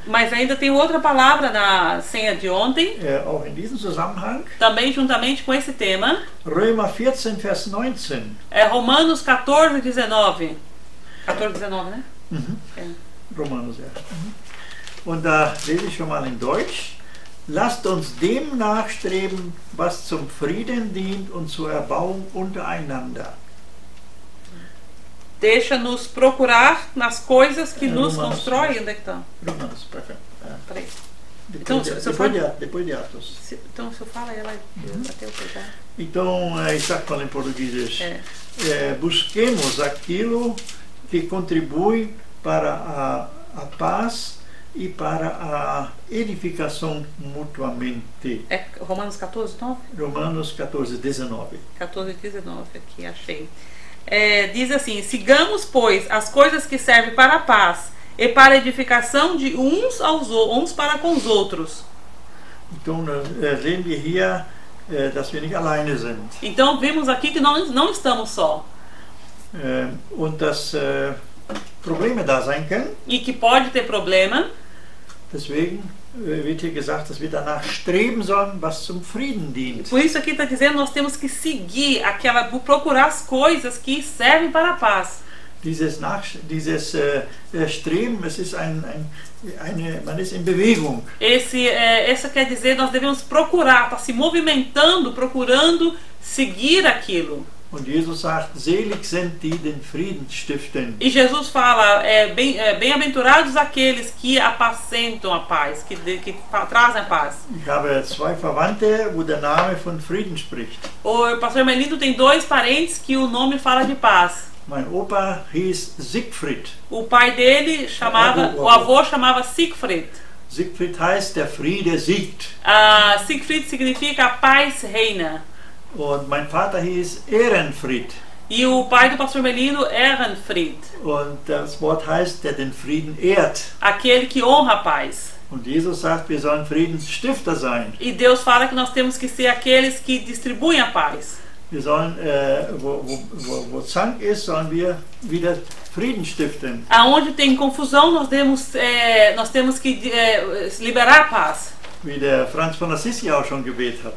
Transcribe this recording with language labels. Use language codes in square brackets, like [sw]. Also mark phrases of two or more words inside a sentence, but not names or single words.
[pt] Mas ainda tem outra palavra na senha de ontem, [de] auch in diesem Zusammenhang. [pt] também juntamente com esse tema. [de] Römer 14, Vers 19. [pt] É Romanos 14, 19. 14, 19, né? [de] Romanus, ja. Und da lese ich schon mal in Deutsch. Lasst uns dem nachstreben, was zum Frieden dient und zur Erbauung untereinander. [pt] Deixa-nos procurar nas coisas que nos Romanos. constroem. Onde é que tá? [de] Romanus, perfekt. Ja. [pt] Peraí. Depois de Atos. Então, se eu falo, ela até eu pegar. Então, [de] ich sag mal [pt] em português. É. Busquemos aquilo que contribui para a paz e para a edificação mutuamente. É Romanos 14, 9? Romanos 14, 19. 14, 19, aqui, achei. Diz assim: sigamos, pois, as coisas que servem para a paz e para a edificação de uns para com os outros. Então, [de] sehen wir hier, dass wir nicht alleine sind. [pt] Então vimos aqui que nós não estamos só. [de] Und dass Probleme da sein können. [pt] E que pode ter problema. [de] Deswegen wird hier gesagt, dass wir danach streben sollen, was zum Frieden dient. [pt] Por isso aqui está dizendo nós temos que seguir procurar as coisas que servem para a paz. [de] Dieses Streben, es ist man ist in Bewegung. [pt] Essa quer dizer nós devemos procurar, estar se movimentando, procurando seguir aquilo. [de] Und Jesus sagt, selig sind die den Frieden stiften. [pt] E Jesus fala, bem-aventurados aqueles que apacentam a paz, que trazem a paz. [de] Ich habe zwei Verwandte, wo der Name von Frieden spricht. [pt] O pastor Melindo tem dois parentes que o nome fala de paz. [de] Mein Opa hieß Siegfried. [pt] O pai dele o avô chamava Siegfried. [de] Siegfried heißt, der Friede siegt. [pt] Siegfried significa a paz reina. [de] Und mein Vater hieß Ehrenfried. [pt] E o pai do pastor Melino, Ehrenfried. [de] Und das Wort heißt, der den Frieden ehrt. [pt] Aquele que honra a paz. [de] Und Jesus sagt, wir sollen Friedensstifter sein. [pt] E Deus fala que nós temos que ser aqueles que distribuem a paz. [de] Wir sollen, wo Zank ist, sollen wir wieder Frieden stiften. [pt] Aonde tem confusão, nós temos que liberar a paz. [de] Wie der Franz von Assisi auch schon gebetet hat.